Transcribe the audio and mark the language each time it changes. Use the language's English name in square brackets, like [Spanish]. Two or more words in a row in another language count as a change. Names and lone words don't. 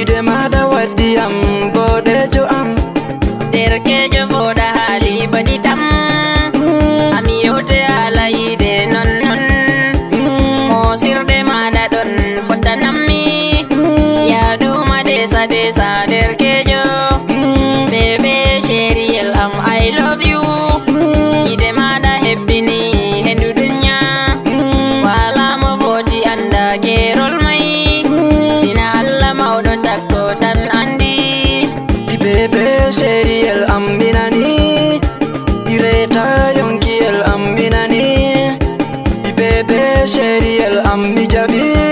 [Fula] Ide ma da waddi am, bodejo am. Derkejo boda hali badi tam. Mm. Ami yote ala ide non non. Mm. Mo sirde ma da don fota nammi. Mm. Ya do ma desa desa derkejo. Mm. Bebe sheri el am [English] I love you. [Fula] Mm. Ide ma da hebbini hendu dunya. Mm. Wala mo foti anda gerol mai. Mm. Sina Allah maudo takko tan andi. Di bebe sheri el am minani. Di reta yonki el am minani. Di bebe sheri el am mi jabi.